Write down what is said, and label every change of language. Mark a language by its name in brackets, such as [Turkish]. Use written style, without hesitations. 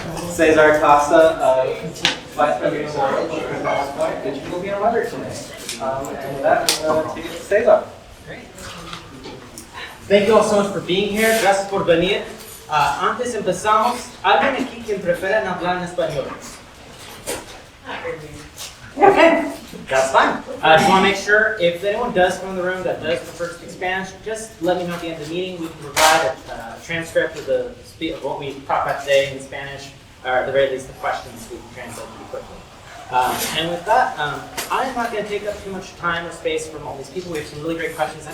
[English] Cesar Costa, Vice President of Point, and you will be our mother today. And with that, I'm going to take it to Cesar. Great. Thank you all so much for being here. [Spanish] Gracias por venir. Antes empezamos, ¿alguien aquí quien prefiera hablar en español? [English] Okay, that's fine. I just want to make sure if anyone does come in the room that does prefer to speak Spanish, just let me know at the end of the meeting. We can provide a transcript of what we talked about today in Spanish, or at the very least the questions we can translate pretty quickly. And with that, I'm not going to take up too much time or space from all these people. We have some really great questions.